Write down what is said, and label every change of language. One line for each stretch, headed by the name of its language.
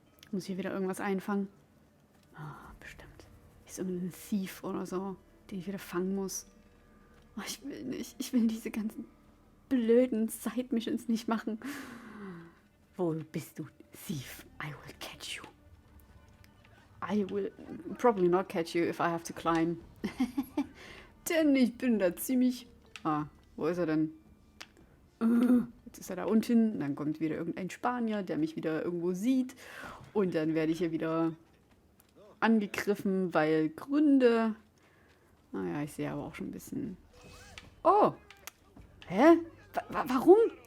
German: Muss hier wieder irgendwas einfangen? Bestimmt. Ist irgendein Thief oder so, den ich wieder fangen muss. Oh, ich will nicht. Ich will diese ganzen blöden Side-Missions nicht machen. Wo bist du,
English: Thief? I will catch you. I will probably not catch you if I have to climb.
German: Denn ich bin da ziemlich... wo ist er denn? Jetzt ist er da unten. Dann kommt wieder irgendein Spanier, der mich wieder irgendwo sieht. Und dann werde ich hier wieder angegriffen, weil Gründe... Naja, ich sehe aber auch schon ein bisschen... Oh! Hä? Warum?